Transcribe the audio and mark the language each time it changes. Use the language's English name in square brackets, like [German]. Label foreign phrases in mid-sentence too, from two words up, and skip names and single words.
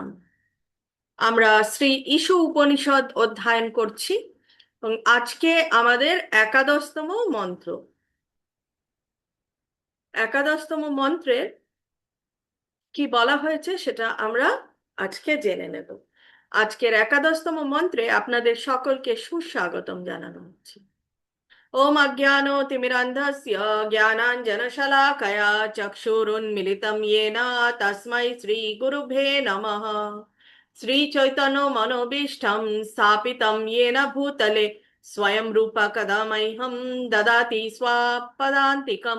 [Bangla] আমরা শ্রী ঈশু উপনিষদ অধ্যয়ন করছি এবং আজকে আমাদের একাদশতম মন্ত্র। একাদশতম মন্ত্রে কি বলা হয়েছে সেটা আমরা আজকে জেনে নেব। আজকের একাদশতম মন্ত্রে আপনাদের সকলকে সুস্বাগতম জানানো হচ্ছে। [Sanskrit] ओम अज्ञानतिमिरान्धस्य ज्ञानाञ्जनशलाकया चक्षुरुन्मिलितं येन तस्मै श्रीगुरुभ्ये नमः। श्रीचैतन्यमनोभीष्टं स्थापितं येन भूतले स्वयं रूप कदा मह्यं ददाति स्वपदान्तिकम्।